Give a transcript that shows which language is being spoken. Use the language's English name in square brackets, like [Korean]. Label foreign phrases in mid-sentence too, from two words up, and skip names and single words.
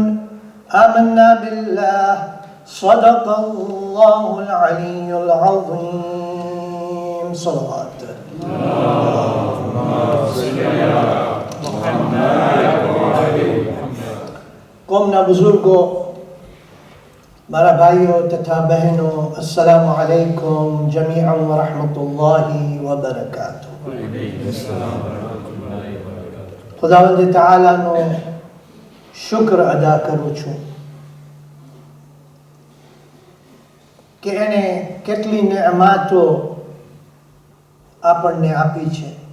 [Arabic] آمنا بالله صدق الله العلي العظيم. صلوات قومنا [Gujarati] بزرگو મારા ભાઈઓ તથા બહેનો [Arabic] السلام عليكم جميعا ورحمة الله وبركاته. [Gujarati] ખુદાવંદ તઆલાનો શુક્ર અદા કરું છું કે એને કેટલી નેમતો આપણને આપી છે.